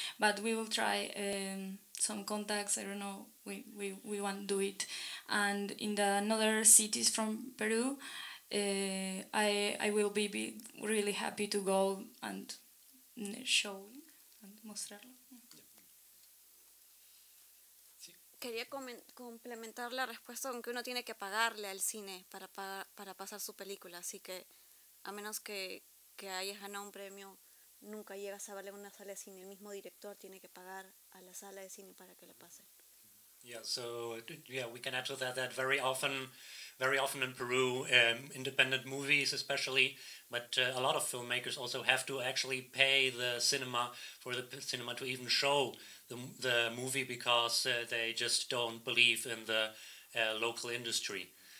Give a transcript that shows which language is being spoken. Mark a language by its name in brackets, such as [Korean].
[English] But we will try some contacts. I don't know. We want to do it. And in the another cities from Peru, I will be really happy to go and show and [Spanish] mostrarlo. Quería complementar la respuesta con que uno tiene que pagarle al cine para pasar su película, así que a menos que hayas ganado un premio, nunca llegas a verle una sala de cine. El mismo director tiene que pagar a la sala de cine para que le pasen. [English] Yeah, so we can add to that very often in Peru, independent movies especially, but a lot of filmmakers also have to actually pay the cinema to even show the movie, because they just don't believe in the local industry.